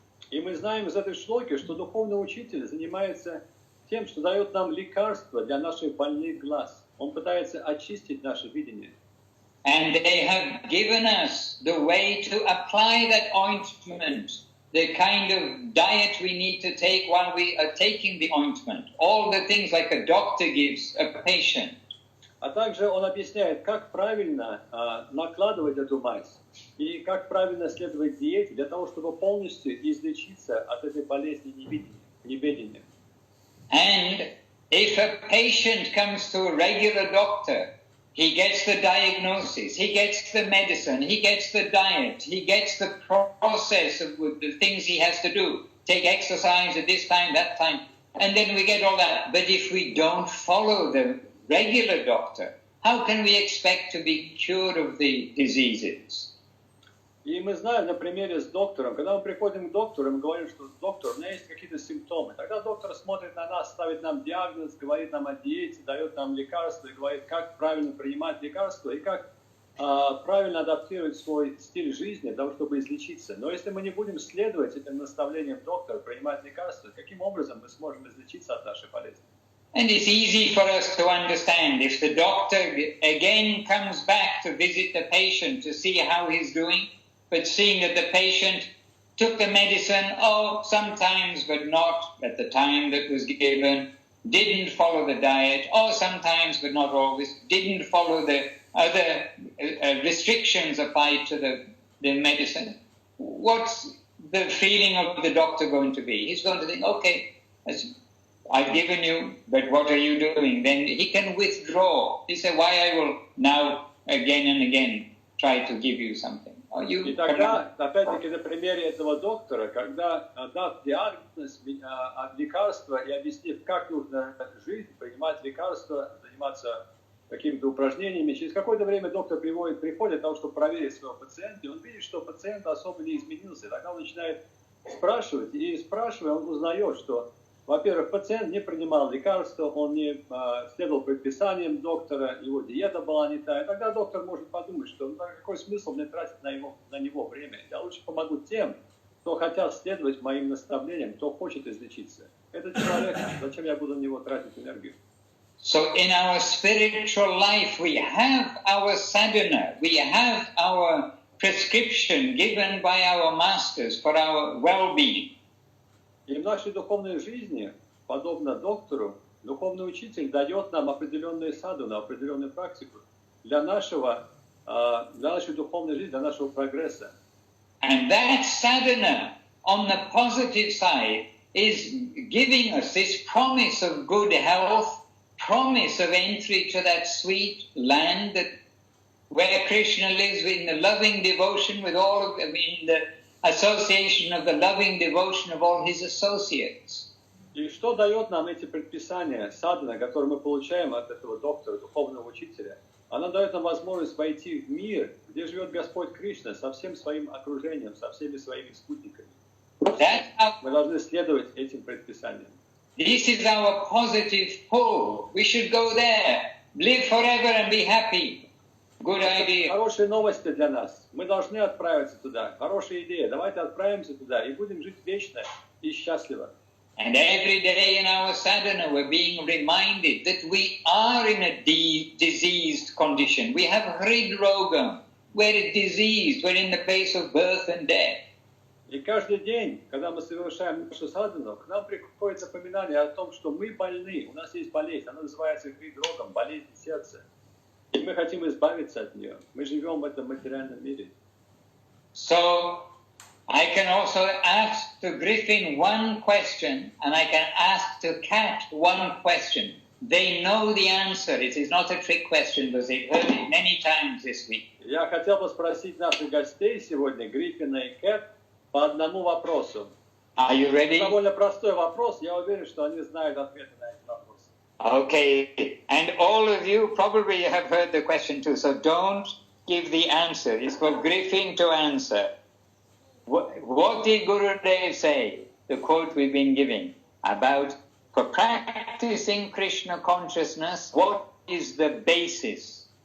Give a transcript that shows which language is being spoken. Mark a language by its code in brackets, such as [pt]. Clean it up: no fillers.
[ru] И мы знаем из этой шлоки, что духовный учитель занимается тем, что дает нам лекарства для наших больных глаз. Он пытается очистить наше видение. [en] And they have given us the way to apply that ointment, the kind of diet we need to take while we are taking the ointment, all the things like a doctor gives a patient. [ru] А также он объясняет, как правильно накладывать эту мазь и как правильно следовать диете для того, чтобы полностью излечиться от этой болезни неведения. [en] And if a patient comes to a regular doctor, he gets the diagnosis, he gets the medicine, he gets the diet, he gets the process of the things he has to do. Take exercise at this time, that time, and then we get all that. But if we don't follow the regular doctor, how can we expect to be cured of the diseases? [ru] И мы знаем на примере с доктором, когда мы приходим к доктору, мы говорим, что доктор, у меня есть какие-то симптомы. Тогда доктор смотрит на нас, ставит нам диагноз, говорит нам о диете, дает нам лекарства и говорит, как правильно принимать лекарства и как правильно адаптировать свой стиль жизни для того, чтобы излечиться. Но если мы не будем следовать этим наставлениям доктора, принимать лекарства, каким образом мы сможем излечиться от нашей болезни? [en] And it's easy for us to understand if the doctor again comes back to visit the patient to see how he's doing, but seeing that the patient took the medicine, sometimes, but not at the time that was given, didn't follow the diet, or sometimes, but not always, didn't follow the other restrictions applied to the medicine. What's the feeling of the doctor going to be? He's going to think, okay, I've given you, but what are you doing? Then he can withdraw. He said, why I will now again and again try to give you something. [ru] И тогда, опять-таки, на примере этого доктора, когда, дав диагноз, лекарства и объяснив, как нужно жить, принимать лекарства, заниматься какими-то упражнениями, через какое-то время доктор приходит для того, чтобы проверить своего пациента, и он видит, что пациент особо не изменился. Тогда он начинает спрашивать, и спрашивая, он узнает, что, во-первых, пациент не принимал лекарства, он не следовал предписаниям доктора, его диета была не та. И тогда доктор может подумать, что какой смысл мне тратить на него время? Я лучше помогу тем, кто хотят следовать моим наставлениям, кто хочет излечиться. Этот человек, зачем я буду на него тратить энергию? [en] So in our spiritual life we have our sadhana, we have our prescription given by our masters for our well-being. [ru] И в нашей духовной жизни, подобно доктору, духовный учитель дает нам определенную садхану, определенную практику для нашей духовной жизни, для нашего прогресса. [en] And that sadhana on the positive side is giving us this promise of good health, promise of entry to that sweet land where Krishna lives in the loving devotion with all of them, in the association of the loving devotion of all his associates. [ru] И что дает нам эти предписания, садхана, которые мы получаем от этого доктора, духовного учителя? Она дает нам возможность войти в мир, где живет Господь Кришна со всем своим окружением, со всеми своими спутниками. Мы должны следовать этим предписаниям. [en] This is our positive pull. We should go there, live forever and be happy. Good idea. [ru] Хорошие новости для нас. Мы должны отправиться туда. Хорошая идея. Давайте отправимся туда и будем жить вечно и счастливо. [en] And every day in our sadhana we're being reminded that we are in a diseased condition. We have hridrogam. We're diseased. We're in the place of birth and death. [ru] И каждый день, когда мы совершаем нашу садхану, к нам приходит напоминание о том, что мы больны. У нас есть болезнь. Она называется хридрогам, болезнь сердца. И мы хотим избавиться от нее. Мы живем в этом материальном мире. [en] So, I can also ask to Griffin one question, and I can ask to Kat one question. They know the answer. It is not a trick question, because they've heard it many times this week. [ru] Я хотел бы спросить наших гостей сегодня, Гриффина и Кэт, по одному вопросу. [en] Are you ready? [ru] Довольно простой вопрос. Я уверен, что они знают ответы на этот вопрос. [en] Okay, and all of you probably have heard the question too, so don't give the answer. It's for Griffin to answer. What did Gurudev say, the quote we've been giving, about for practicing Krishna consciousness, what is the basis?